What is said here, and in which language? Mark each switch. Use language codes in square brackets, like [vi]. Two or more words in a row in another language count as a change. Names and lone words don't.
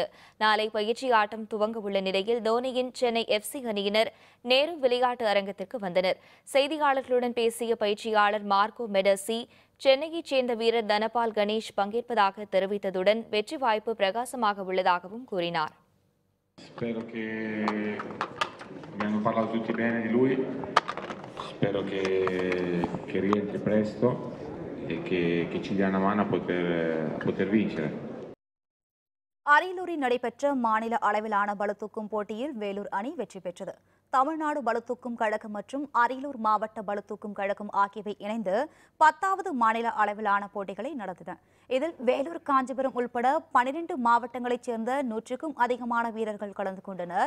[ta] நாளை பயிற்சி ஆட்டம் துவங்க உள்ள நிலையில் தோனியின் சென்னை FC அணியினர் நேரு விளையாட்டு அரங்கத்திற்கு வந்தனர். செய்தியாளர்களுடன் பேசிய பயிற்சியாளர் மார்க்கோ மெடசி சென்னையைச் சேர்ந்த வீரர் தனபால் கணேஷ் பங்கேற்பதாக தெரிவித்ததுடன் வெற்றி வாய்ப்பு பிரகாசமாக உள்ளதாகவும் கூறினார். [it] Spero che abbiamo parlato tutti bene di lui, spero che rientri presto e che ci dia una mano a poter vincere. [ta] அரியலூரில் நடைபெற்ற மாநில அளவிலான பளுதூக்கும் போட்டியில் வேலூர் அணி வெற்றி பெற்றது. தமிழ்நாடு பளுதூக்கும் கழகம் மற்றும் அரியலூர் மாவட்ட பளுதூக்கும் கழகம் ஆகியவை இணைந்து 10வது மாநில அளவிலான போட்டிகளை நடத்தின. இதில் வேலூர், காஞ்சிபுரம் உள்பட 12 மாவட்டங்களைச் சேர்ந்த 100க்கும் அதிகமான வீரர்கள் கலந்து கொண்டனர்.